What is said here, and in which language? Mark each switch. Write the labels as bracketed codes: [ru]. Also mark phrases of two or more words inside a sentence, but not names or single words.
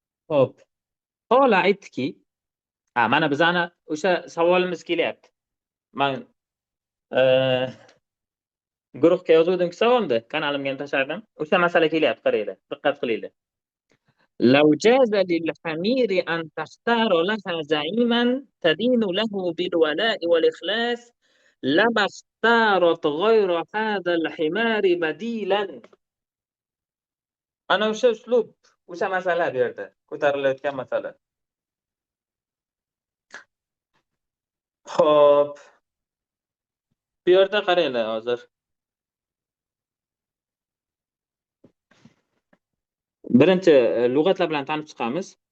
[uz] Xo'p. Qola aytdiki, mana bizani o'sha savolimiz kelyapti. Men guruhga yozuvdim savolni, kanalimga ham tashladim. O'sha masala kelyapti, qaranglar, diqqat qilinglar. [ar] لو جاز للحمير أن تختار لها زعيما تدين له بالولاء والإخلاص لما اختارت غير هذا الحمار بديلا. [uz] Ana o'sha uslub, o'sha masala bu yerda ko'tarilayotgan masala. Xo'p, bu yerda qaranglar hozir. Birinchi lug'atlar bilan tanib chiqamiz.